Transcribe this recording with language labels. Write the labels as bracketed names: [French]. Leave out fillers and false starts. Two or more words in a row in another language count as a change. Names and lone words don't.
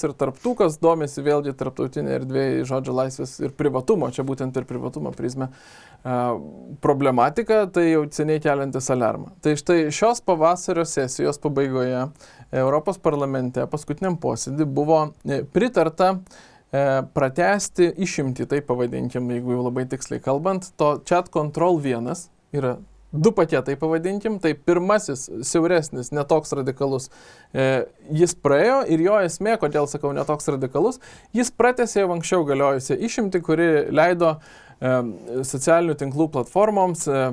[Lithuanian] Ir tarp tų, kas domisi vėlgi tarptautinė erdvėje žodžio laisvės ir privatumo, čia būtent per privatumo prizmę problematika, tai jau seniai keliantis aliarmą. Tai štai šios pavasario sesijos pabaigoje Europos parlamente paskutiniam posėdį buvo pritarta pratęsti išimtį, tai pavadinkim, jeigu jau labai tiksliai kalbant, to chat control 1 yra 2 paketai, pavadinkim, tai pirmasis, siauresnis, netoks radikalus, jis praėjo ir jo esmė, kodėl sakau netoks radikalus, jis pratęsė jau anksčiau galiojusią išimtį, kuri leido socialinių tinklų platformoms